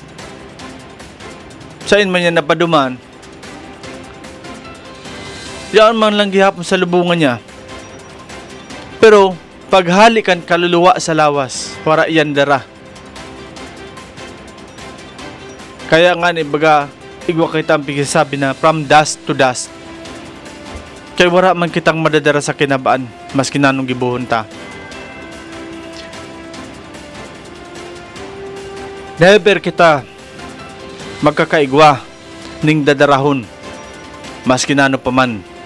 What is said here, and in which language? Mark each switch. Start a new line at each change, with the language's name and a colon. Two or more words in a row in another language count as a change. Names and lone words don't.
Bikol: Sain man yan napaduman, yan man lang gihapon sa lubungan niya. Pero, paghalikan kaluluwa sa lawas, para iyan dara. Kaya nga baga, igwa kita ang pigisabi na
English: from dust to dust.
Bikol: Kaya wala man kitang madadara sa kinabaan, mas kinanong gibuhon ta. Never kita magkakaigwa ning dadarahon, mas kinano pa man.